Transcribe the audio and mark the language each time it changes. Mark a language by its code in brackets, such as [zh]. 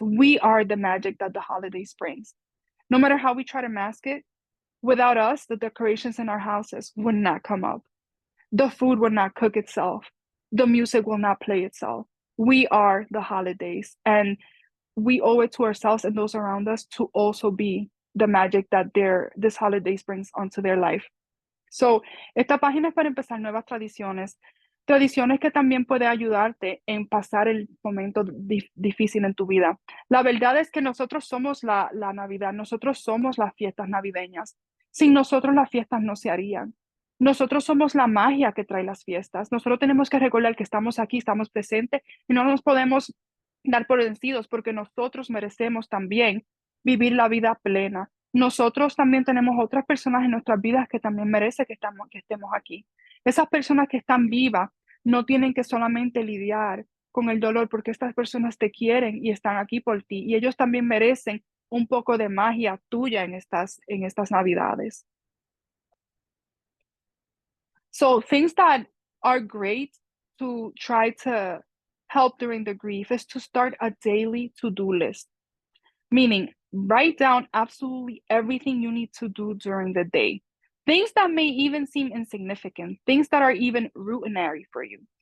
[en] We are the magic that the holidays brings. No matter how we try to mask it, without us, the decorations in our houses would not come up. The food will not cook itself. The music will not play itself. We are the holidays, and we owe it to ourselves and those around us to also be the magic that this holidays brings onto their life. [es] So, esta página es para empezar nuevas tradiciones, tradiciones que también puede ayudarte en pasar el momento difícil en tu vida. La verdad es que nosotros somos la Navidad, nosotros somos las fiestas navideñas. Sin nosotros las fiestas no se harían. Nosotros somos la magia que trae las fiestas. Nosotros tenemos que recordar que estamos aquí, estamos presentes y no nos podemos dar por vencidos porque nosotros merecemos también vivir la vida plena. Nosotros también tenemos otras personas en nuestras vidas que también merecen que estemos aquí. Esas personas que están vivas no tienen que solamente lidiar con el dolor porque estas personas te quieren y están aquí por ti y ellos también merecen un poco de magia tuya en estas Navidades. [en] So things that are great to try to help during the grief is to start a daily to-do list. Meaning, write down absolutely everything you need to do during the day. Things that may even seem insignificant, things that are even routinary for you.